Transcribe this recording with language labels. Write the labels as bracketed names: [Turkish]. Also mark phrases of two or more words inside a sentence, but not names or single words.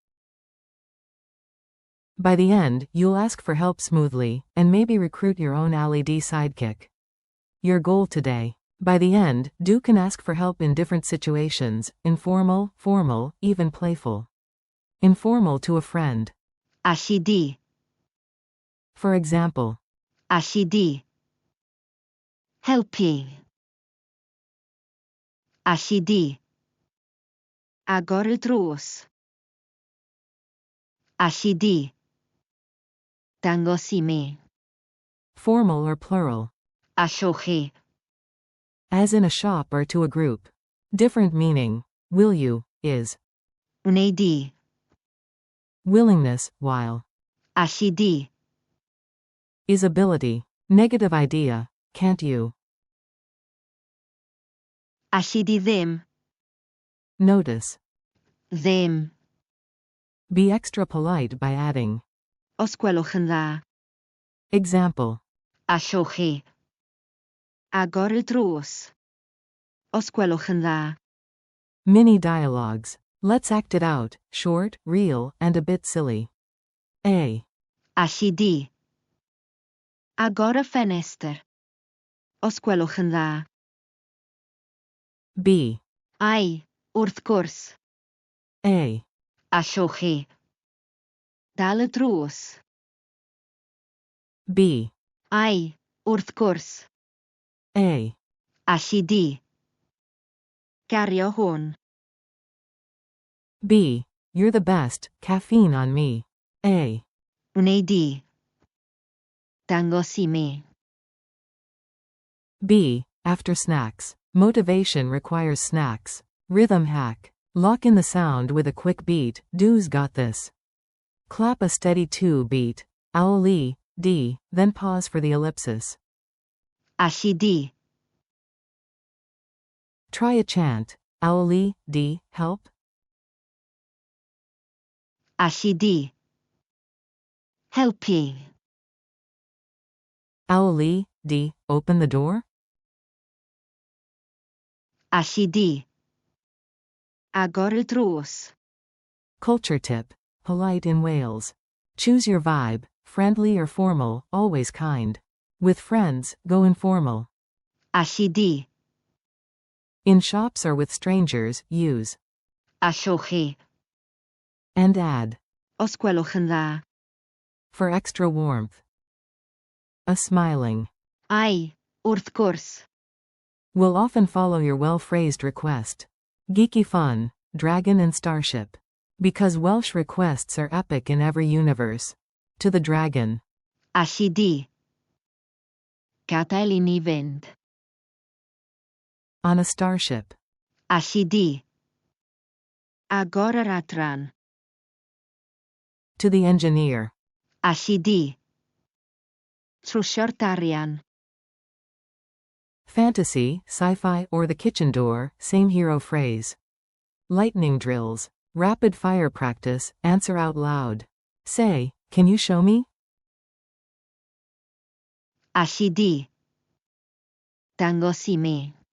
[English] By the end, you'll ask for help smoothly, and maybe recruit your own Alli sidekick. Your goal today. By the end, do can ask for help in different situations, informal, formal, even playful. Informal to a friend. [Welsh] Alli di. [English] For example. [Welsh] Alli di. Helpu. Alli di. Agor y drws. Alli di. Dangos I mi. [English] Formal or plural. [Welsh] Allwch chi. [English] As in a shop or to a group. Different meaning. Will you, is. [Welsh] Wnei di. [English] Willingness, while. [Welsh] Alli di. [English] Is ability. Negative idea, can't you. [Welsh] Alli di ddim. [English] Notice. [Welsh] Ddim. [English] Be extra polite by adding. [Welsh] Os gwelwch yn dda. [English] Example. [Welsh] Allwch chi. Agor y drws. Os gwelwch yn dda. [English] Mini dialogues. Let's act it out, short, real, and a bit silly. A. [Welsh] Alli di. Agor y ffenestr. Os gwelwch yn dda. [English] B. [Welsh] Ai, wrth gwrs. [English] A. [Welsh] Allwch chi. Dal y drws. [English] B. [Welsh] Ai, wrth gwrs. [English] A. [Welsh] Alli di. Gario hwn. [English] B. You're the best, caffeine on me. A. [Welsh] Wnei di. Dangos I mi. [English] B. After snacks. Motivation requires snacks. Rhythm hack. Lock in the sound with a quick beat, do's got this. Clap a steady 2 beat. [Welsh] Alli, D, [English] then pause for the ellipsis. [Welsh] Alli di. [English] Try a chant. [Welsh] Alli, D, help. Alli di. Helpu. Alli, [English] D, open the door. [Welsh] Alli di. Agor y drws. [English] Culture tip. Polite in Wales. Choose your vibe, friendly or formal, always kind. With friends, go informal. [Welsh] Alli di. [English] In shops or with strangers, use. [Welsh] Allwch chi. [English] And add. [Welsh] Os gwelwch yn dda. [English] For extra warmth. A smiling. [Welsh] Ai, wrth gwrs. [English] Will often follow your well-phrased request. Geeky fun, dragon and starship. Because Welsh requests are epic in every universe. To the dragon. [Welsh] Alli di. Gadael I ni fynd. [English] On a starship. [Welsh] Alli di. Agor yr adran. [English] To the engineer. [Welsh] Alli di. Trwsio'r darian. [English] Fantasy, sci-fi, or the kitchen door, same hero phrase. Lightning drills. Rapid fire practice, answer out loud. Say, can you show me? [Welsh] Alli di. Dangos I mi.